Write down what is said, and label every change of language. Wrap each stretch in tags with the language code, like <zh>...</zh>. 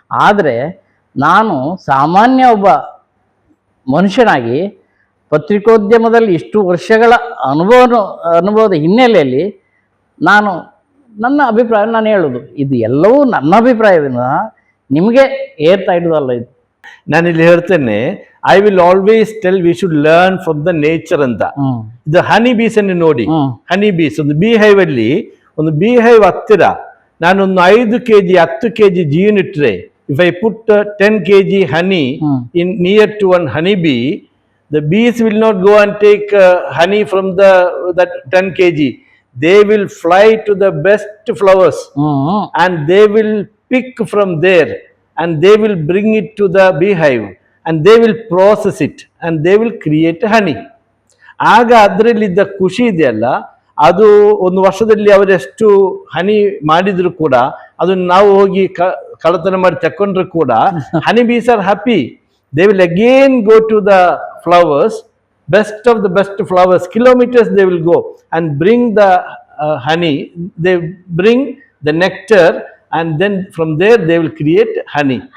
<kn>ಆದರೆ ನಾನು ಸಾಮಾನ್ಯ ಒಬ್ಬ ಮನುಷ್ಯನಾಗಿ ಪತ್ರಿಕೋದ್ಯಮದಲ್ಲಿ ಇಷ್ಟು ವರ್ಷಗಳ ಅನುಭವದ ಹಿನ್ನೆಲೆಯಲ್ಲಿ ನಾನು ನನ್ನ ಅಭಿಪ್ರಾಯ ನಾನು ಹೇಳೋದು. ಇದು ಎಲ್ಲವೂ ನನ್ನ ಅಭಿಪ್ರಾಯವಿನ ನಿಮಗೆ ಏರ್ತಾ ಇಡೋದಲ್ಲ. ಇದು ನಾನಿಲ್ಲಿ ಹೇಳ್ತೇನೆ,</kn> <en>I will always tell we should learn from the nature ಅಂತ.</en> <kn>ಇದು ಹನಿ ಬೀಸ್ ಅನ್ನು ನೋಡಿ, ಹನಿ ಬೀಸ್ ಒಂದು ಬಿ ಹೈವ್ ಅಲ್ಲಿ, ಒಂದು ಬಿ ಹೈವ್ ಹತ್ತಿರ ನಾನೊಂದು 5 kg 10 kg ಜೀನ್ ಇಟ್ಟರೆ,</kn> <en>if I put 10 kg honey in near to one honey bee, the bees will not go and take honey from that 10 kg. They will fly to the best flowers and they will pick from there and they will bring it to the beehive and they will process it and they will create honey.</en> <kn>ಆಗ ಅದರಲ್ಲಿದ್ದ ಖುಷಿ ಇದೆಯಲ್ಲ, ಅದು ಒಂದು ವರ್ಷದಲ್ಲಿ ಅವರೆಷ್ಟು ಹನಿ ಮಾಡಿದ್ರು ಕೂಡ, ಅದನ್ನು ನಾವು ಹೋಗಿ ಕಳ್ಳತನ ಮಾಡಿ ತಕೊಂಡ್ರು ಕೂಡ,</kn> <en>Honey bees are happy. They will again go to the flowers, best of the best flowers, kilometres they will go and bring the honey, they bring the nectar and then from there they will create honey.</en>